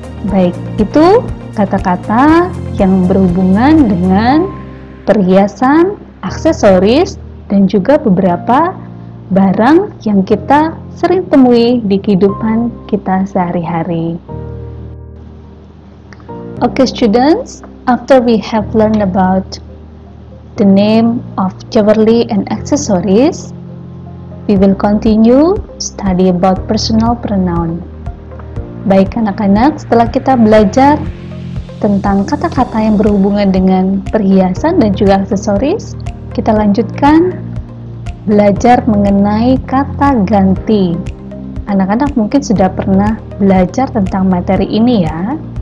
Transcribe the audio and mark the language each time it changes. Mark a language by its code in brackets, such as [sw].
[id] Baik, itu kata-kata yang berhubungan dengan perhiasan, aksesoris, dan juga beberapa barang yang kita sering temui di kehidupan kita sehari-hari. [en] Okay students, after we have learned about the name of jewelry and accessories, we will continue study about personal pronoun. [id] Baik anak-anak, setelah kita belajar tentang kata-kata yang berhubungan dengan perhiasan dan juga aksesoris, kita lanjutkan belajar mengenai kata ganti. Anak-anak mungkin sudah pernah belajar tentang materi ini ya.